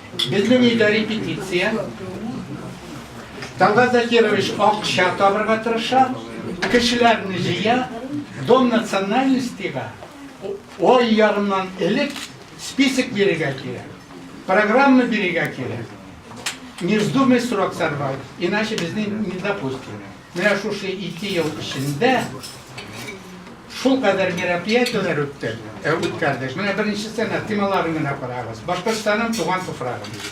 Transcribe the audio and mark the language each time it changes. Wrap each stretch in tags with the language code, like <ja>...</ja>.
<tt>Безнең өйдә репетиция. Талгат Закирович акча табырга тырыша, кешеләрне җыя, Дом национальностига ой ярымнан элек список бирергә кирәк, программа бирергә кирәк.</tt> <ru>Не вздумай срок сорвать, иначе безне не допустим.</ru> <tt>Менә шушы 2 ел эчендә шул кадәр мероприятиеләр үткәрдек. Менә беренчесенә темаларын гына карагыз. Башкортстанның туган туфрагы.</tt>